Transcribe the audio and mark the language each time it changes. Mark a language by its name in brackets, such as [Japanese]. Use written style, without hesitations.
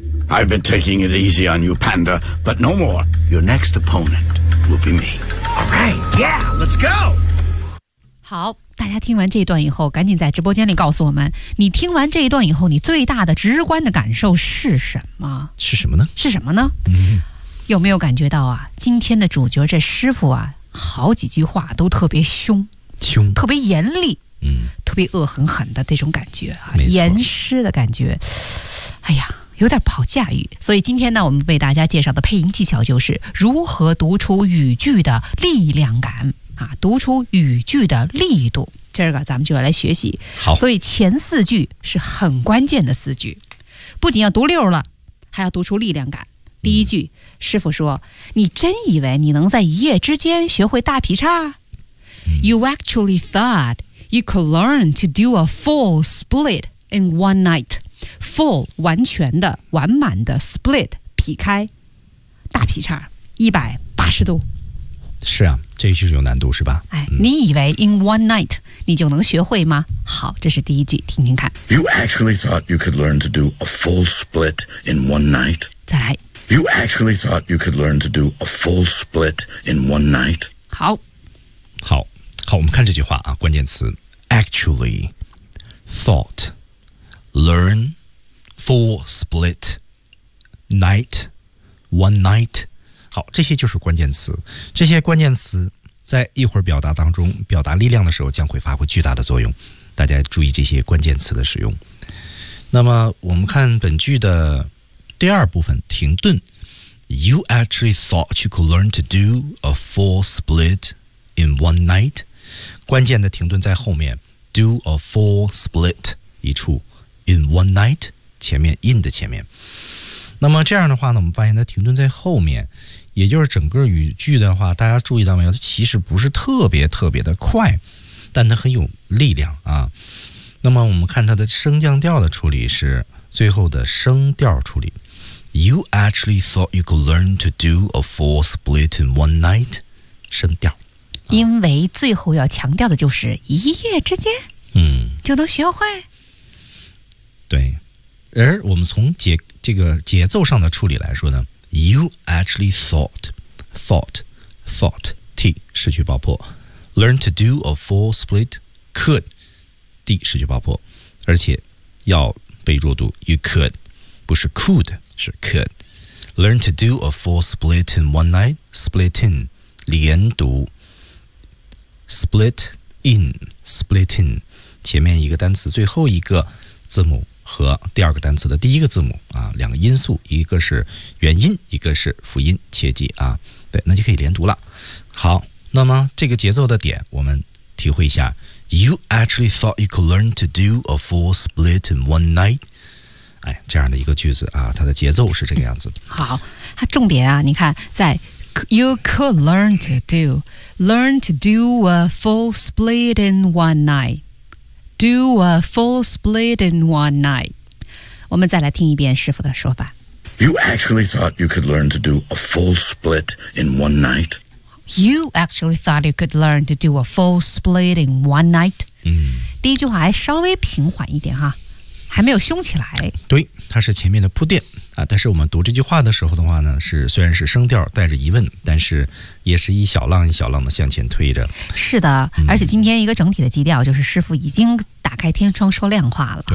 [English] I've been taking it easy on you, Panda, but no more. Your next opponent will be me. All right, yeah, let's go. [Chinese] 好，大家听完这一段以后，赶紧在直播间里告诉我们，你听完这一段以后，你最大的直观的感受是什么？是什么呢？是什么呢？嗯，有没有感觉到啊？今天的主角这师傅啊，好几句话都特别凶，凶，特别严厉，嗯，特别恶狠狠的这种感觉啊，严师的感觉。哎呀。有点不好驾驭，所以今天呢，我们为大家介绍的配音技巧就是如何读出语句的力量感啊，读出语句的力度。今儿个咱们就要来学习。好，所以前四句是很关键的四句，不仅要读溜了，还要读出力量感。第一句，师傅说：“你真以为你能在一夜之间学会大劈叉？” [English] You actually thought you could learn to do a full split in one night. [Chinese] Full 完全的完满的 split 劈开大劈叉180度，是啊，这就是有难度是吧？哎，你以为 [English] in one night [Chinese] 你就能学会吗？好，这是第一句，听听看。 [English] You actually thought you could learn to do a full split in one night? [Chinese] 再来。 [English] You actually thought you could learn to do a full split in one night? [Chinese] 好，好，好，我们看这句话啊，关键词 [English] actually thought。 Learn, full split, night, one night. [Chinese] 好，这些就是关键词。这些关键词在一会儿表达当中，表达力量的时候将会发挥巨大的作用。大家注意这些关键词的使用。那么我们看本句的第二部分，停顿。 [English] You actually thought you could learn to do a full split in one night? [Chinese] 关键的停顿在后面。 [English] Do a full split [Chinese] 一处。 [English] In one night, [Chinese] 前面 in 的前面。那么这样的话呢，我们发现它停顿在后面，也就是整个语句的话，大家注意到没有，它其实不是特别特别的快，但它很有力量啊。那么我们看它的升降调的处理是最后的升调处理。 [English] You actually thought you could learn to do a full split in one night? [Chinese] 升调。因为最后要强调的就是一夜之间，嗯，就能学会。对，而我们从这个节奏上的处理来说呢 ， [English] You actually thought [Chinese] t 失去爆破 ， [English] learn to do a full split could d [Chinese] 失去爆破，而且要被弱读 [English] ，you could [Chinese] 不是 [English] could 是 could learn to do a full split in one night split in [Chinese] 连读 [English] split in [Chinese] 前面一个单词最后一个字母。和第二个单词的第一个字母啊，两个因素，一个是元音，一个是辅音，切记啊，对，那就可以连读了。好，那么这个节奏的点我们体会一下。 [English] You actually thought you could learn to do a full split in one night? [Chinese] 哎，这样的一个句子啊，它的节奏是这个样子。好，它重点啊，你看在 [English] you could learn to do. Learn to do a full split in one night. Do a full split in one night. [Chinese] 我们再来听一遍师傅的说法。 [English] You actually thought you could learn to do a full split in one night? You actually thought you could learn to do a full split in one night?、嗯、 [Chinese] 第一句话还稍微平缓一点哈，还没有凶起来。对，它是前面的铺垫、啊、但是我们读这句话的时候的话呢，是虽然是声调带着疑问，但是也是一小浪一小浪的向前推着。是的、嗯、而且今天一个整体的基调就是师父已经打开天窗说亮话了。